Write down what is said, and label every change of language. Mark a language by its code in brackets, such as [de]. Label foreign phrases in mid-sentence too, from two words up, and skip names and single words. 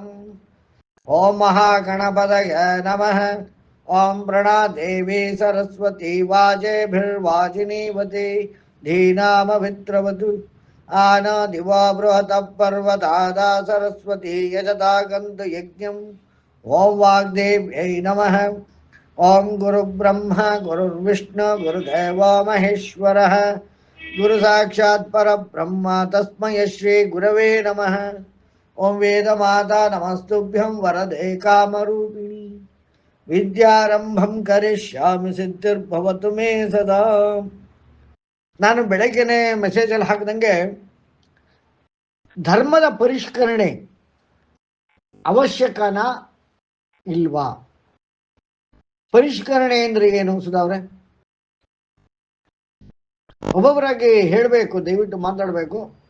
[sa] ಓಂ ಮಹಾಗಣಪತಯ ನಮಃ. ಓಂ ಪ್ರಣಾದೇವಿ ಸರಸ್ವತಿ ವಾಜೇಭಿರ್ವಾಜಿನೀವತಿ ಧೀನಾಮವಿತ್ರವತು ಆನಾದಿವಾ ಬೃಹತಃ ಪರ್ವತಾದಾ ಸರಸ್ವತಿ ಯಜತಾ ಗಂತು ಯಜ್ಞಂ. ಓಂ ವಾಗ್ದೇವ್ಯೈ ನಮಃ. ಓಂ ಗುರುಬ್ರಹ್ಮ ಗುರುರ್ವಿಷ್ಣು ಗುರುದೇವೋ ಮಹೇಶ್ವರಃ ಗುರು ಸಾಕ್ಷಾತ್ ಪರಬ್ರಹ್ಮ ತಸ್ಮೈ ಶ್ರೀ ಗುರವೇ ನಮಃ. ಓಂ ವೇದಮಾತಾ ನಮಸ್ತುಭ್ಯಂ ವರದೆ ಕಾಮರೂಪಿಣಿ ವಿದ್ಯಾರಂಭಂ ಕರಿಷ್ಯಾಮಿ ಸಿದ್ಧಿರ್ಭವತು ಮೇ ಸದಾ. [kn] ನಾನು ಬೆಳಗ್ಗೆನೆ ಮೆಸೇಜಲ್ಲಿ ಹಾಕಿದಂಗೆ ಧರ್ಮದ ಪರಿಷ್ಕರಣೆ ಅವಶ್ಯಕನಾ ಇಲ್ವಾ? ಪರಿಷ್ಕರಣೆ ಅಂದ್ರೆ ಏನು ಸುಧಾವ್ರೆ? ಒಬ್ಬೊಬ್ಬರಾಗಿ ಹೇಳಬೇಕು, ದಯವಿಟ್ಟು ಮಾತಾಡಬೇಕು.